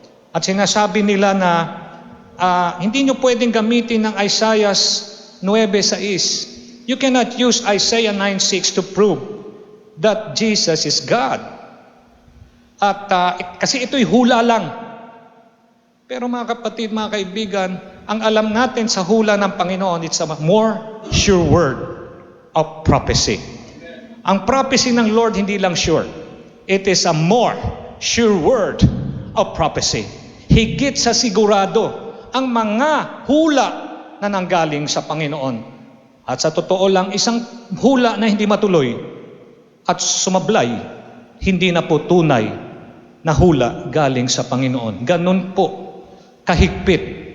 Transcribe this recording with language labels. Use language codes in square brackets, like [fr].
[tl] At sinasabi nila na hindi nyo pwedeng gamitin ng Isaiah 9:6. [en] You cannot use Isaiah 9:6 to prove that Jesus is God. [tl] At kasi ito'y hula lang. Pero mga kapatid, mga kaibigan, ang alam natin sa hula ng Panginoon, [en] it's a more sure word of prophecy. [tl] Ang prophecy ng Lord hindi lang sure. [en] It is a more sure word of prophecy. [tl] Higit sa sigurado ang mga hula na nanggaling sa Panginoon. At sa totoo lang, isang hula na hindi matuloy at sumablay, hindi na po tunay na hula galing sa Panginoon. Ganun po kahigpit.